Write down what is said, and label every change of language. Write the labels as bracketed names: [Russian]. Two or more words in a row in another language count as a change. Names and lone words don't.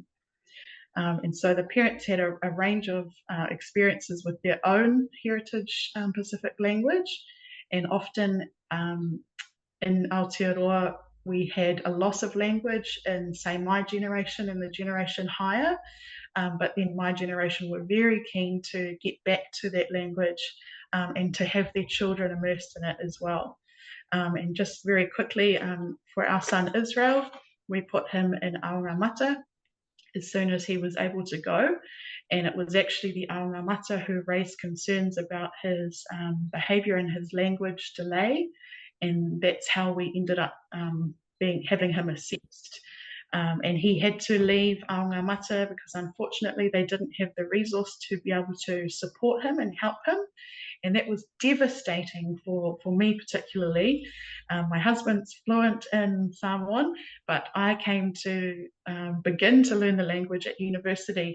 [English] And so the parents had a range of experiences with their own heritage Pacific language, and often in Aotearoa we had a loss of language in, say, my generation and the generation higher, but then my generation were very keen to get back to that language and to have their children immersed in it as well. And just very quickly, for our son Israel, we put him in [Samoan] aonga mata [English] as soon as he was able to go, and it was actually the [Samoan] aonga mata [English] who raised concerns about his behaviour and his language delay, and that's how we ended up having him assessed. And he had to leave [Samoan] aonga mata [English] because unfortunately they didn't have the resource to be able to support him and help him. And that was devastating for me particularly. My husband's fluent in Samoan, but I came to begin to learn the language at university.